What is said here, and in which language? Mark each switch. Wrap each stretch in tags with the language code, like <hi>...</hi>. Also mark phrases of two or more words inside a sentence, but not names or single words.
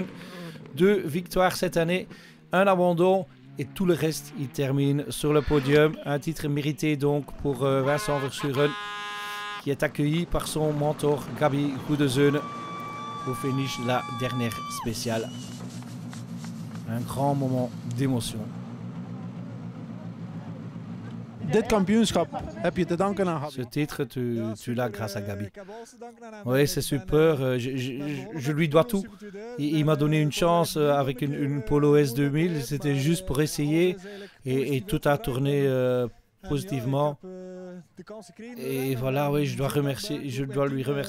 <fr>2 victoires cette année, 1 abandon et tout le reste, il termine sur le podium. Un titre mérité donc pour Vincent Verschuren qui est accueilli par son mentor Gabi Goedezeunen au finish de la dernière spéciale. Un grand moment d'émotion.</fr> <nl>Dit kampioenschap heb je te danken aan Gabi.</nl> <fr>Ce titre, tu l'as grâce à Gabi. Oui, c'est super. Je lui dois tout. Il m'a donné une chance avec une Polo S2000. C'était juste pour essayer. Et tout a tourné positivement. Et voilà, oui, je dois lui remercier.</fr>